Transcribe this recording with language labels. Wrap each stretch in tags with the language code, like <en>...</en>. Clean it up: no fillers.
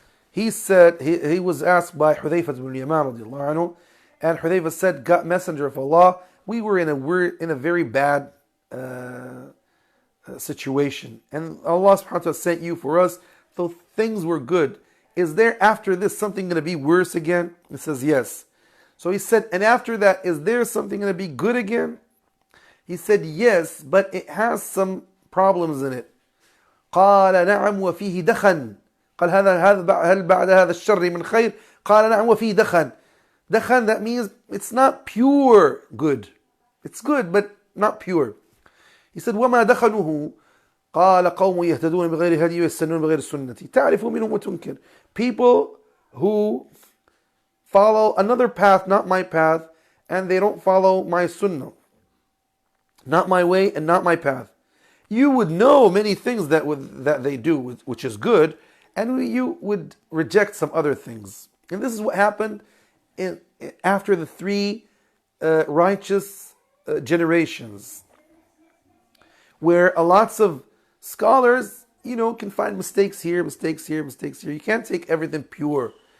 <en>He said, he was asked by Hudayfa ibn Yaman radiallahu anhu, and Hudayfa said, God, Messenger of Allah, we were in a very bad situation, and Allah subhanahu wa ta'ala sent you for us, so things were good. Is there after this something going to be worse again? He says yes. So he said, and after that, is there something going to be good again? He said yes, but it has some problems in it.</en> <ar>قال نعم وفيه دخن. قال هل بعد هذا الشر من خير؟ قال نعم وفيه دخن.</ar> <en>Dakhan, that means it's not pure good. It's good, but not pure. He said,</en> <ar>وما دخنه قال قوم يهتدون بغير هدي ويستنون بغير السنة تعرف منهم وتنكر.</ar> <en>People who follow another path, not my path, and they don't follow my sunnah, not my way and not my path, you would know many things that they do, which is good, and you would reject some other things. And this is what happened after the three righteous generations, where lots of scholars, can find mistakes here, mistakes here, mistakes here. You can't take everything pure.</en>